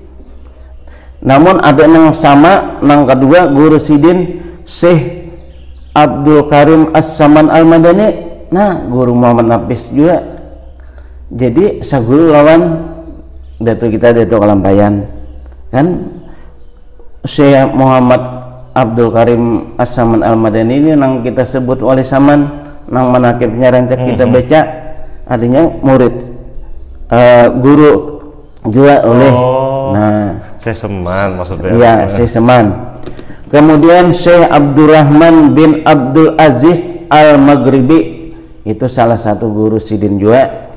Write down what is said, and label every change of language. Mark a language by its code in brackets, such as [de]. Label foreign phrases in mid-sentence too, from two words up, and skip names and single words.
[bjn] Namun ada yang sama, yang kedua guru Sidin Syekh Abdul Karim As-Saman Al-Madani. Nah, guru Muhammad Nafis juga. Jadi saguru lawan Datuk Kalampayan kan, Syekh Muhammad Abdul Karim As-Saman Al-Madani ini yang kita sebut wali saman, yang manakibnya rancak kita baca, artinya murid guru juga oleh Syekh Seman maksudnya. Iya, Syekh Seman. Kemudian Syekh Abdurrahman bin Abdul Aziz Al-Maghribi, itu salah satu guru Sidin juga.